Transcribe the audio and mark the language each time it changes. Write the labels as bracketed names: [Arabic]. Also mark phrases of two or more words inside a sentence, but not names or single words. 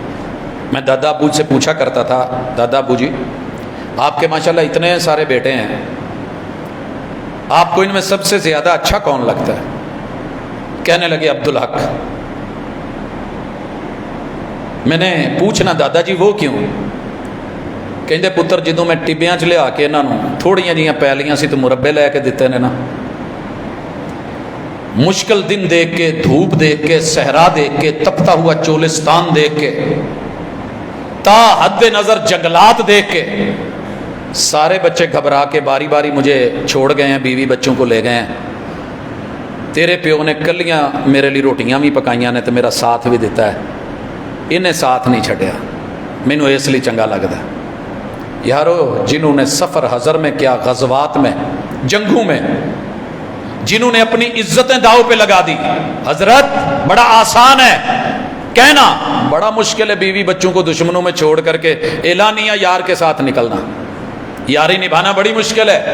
[Urdu] میں دادا ابو سے پوچھا کرتا تھا، دادا ابو جی آپ کے ماشاءاللہ اتنے سارے بیٹے ہیں، آپ کو ان میں سب سے زیادہ اچھا کون لگتا ہے؟ کہنے لگے عبدالحق۔ میں نے پوچھنا دادا جی وہ کیوں؟ [Punjabi] کہندے پتر جدوں میں ٹبیاں چ لیا کے انہاں نوں تھوڑیاں جیاں پیلیاں سی تو مربے لے کے دتے نے نا، [Urdu] مشکل دن دیکھ کے، دھوپ دیکھ کے، صحرا دیکھ کے، تپتا ہوا چولستان دیکھ کے، تا حد نظر جنگلات دیکھ کے، سارے بچے گھبرا کے باری باری مجھے چھوڑ گئے ہیں، بیوی بچوں کو لے گئے ہیں، [Punjabi] تیرے پیو نے کلیاں میرے لیے روٹیاں بھی پکائیاں نے [Urdu] تو میرا ساتھ بھی دیتا ہے، انہیں ساتھ نہیں چھڈیا، [Punjabi] مینوں اس لیے چنگا لگتا ہے۔ [Urdu] یارو جنہوں نے سفر حضر میں کیا، غزوات میں، جنگوں میں، جنہوں نے اپنی عزتیں داؤ پہ لگا دی، حضرت بڑا آسان ہے کہنا، بڑا مشکل ہے بیوی بچوں کو دشمنوں میں چھوڑ کر کے اعلانیہ یار کے ساتھ نکلنا، یاری نبھانا بڑی مشکل ہے۔